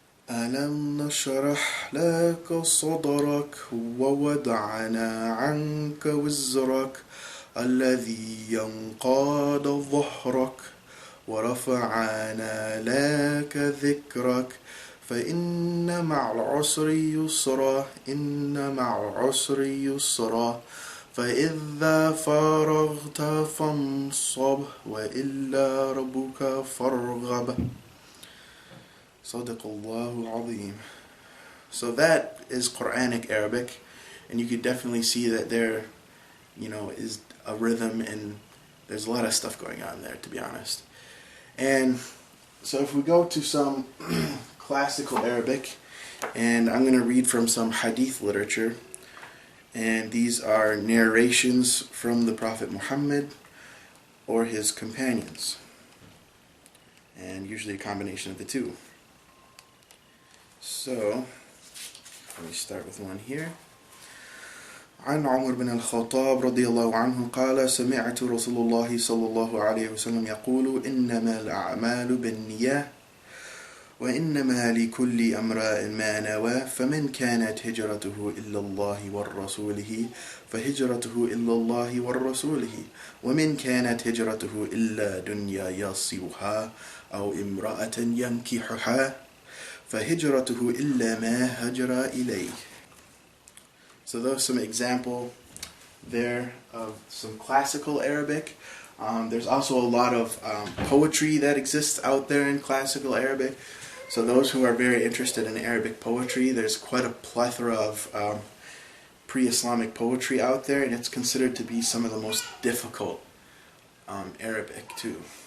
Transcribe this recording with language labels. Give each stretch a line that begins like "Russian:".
Arabic: ألم نشرح لك صدرك ووضعنا عنك وزرك الذي ينقض ظهرك ورفعنا لك ذكرك فإن مع العسر يسرا إن مع العسر يسرا فإذا فرغت فانصب وإلى ربك فارغب. Sadaqallahu al-Azim.
English: So that is Quranic Arabic, and you could definitely see that there, is a rhythm, and there's a lot of stuff going on there, to be honest. And so if we go to some Classical Arabic, and I'm going to read from some hadith literature, and these are narrations from the Prophet Muhammad or his companions, and usually a combination of the two. So, let me start with one here.
Arabic: عن عمر بن الخطاب رضي الله عنه قال سمعت رسول الله صلى الله عليه وسلم يقول إنما الأعمال بالنيات وإنما لكل امرئ ما نوى فمن كانت هجرته إلى الله ورسوله فهجرته إلى الله ورسوله ومن كانت هجرته إلا دنيا يصيبها أو امرأة ينكحها فهجرته إلا ما هجر إليه.
English: So those some example there of some Classical Arabic. There's also a lot of poetry that exists out there in Classical Arabic. So those who are very interested in Arabic poetry, there's quite a plethora of pre-Islamic poetry out there, and it's considered to be some of the most difficult Arabic too.